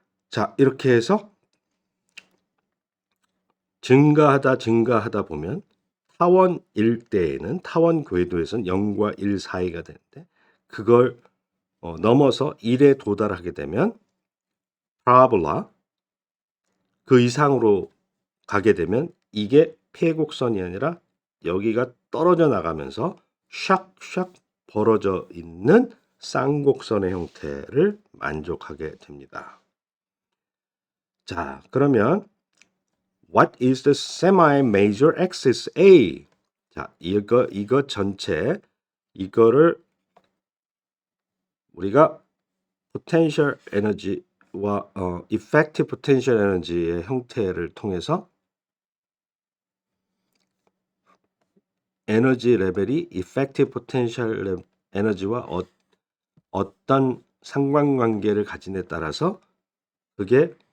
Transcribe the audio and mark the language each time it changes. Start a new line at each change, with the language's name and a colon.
Korean: 자, 이렇게 해서 증가하다 보면 타원 일대에는 타원 궤도에서는 0과 1 사이가 되는데 그걸 넘어서 1에 도달하게 되면 파라볼라 그 이상으로 가게 되면 이게 폐곡선이 아니라 여기가 떨어져 나가면서 샥샥 벌어져 있는 쌍곡선의 형태를 만족하게 됩니다. 자, 그러면
English: What is the semi-major axis A?
Korean: 자, 이거 전체 이거를 우리가 potential energy와 effective potential energy의 형태를 통해서 에너지 레벨이 effective potential energy와 어떤 상관관계를 가진에 따라서 그게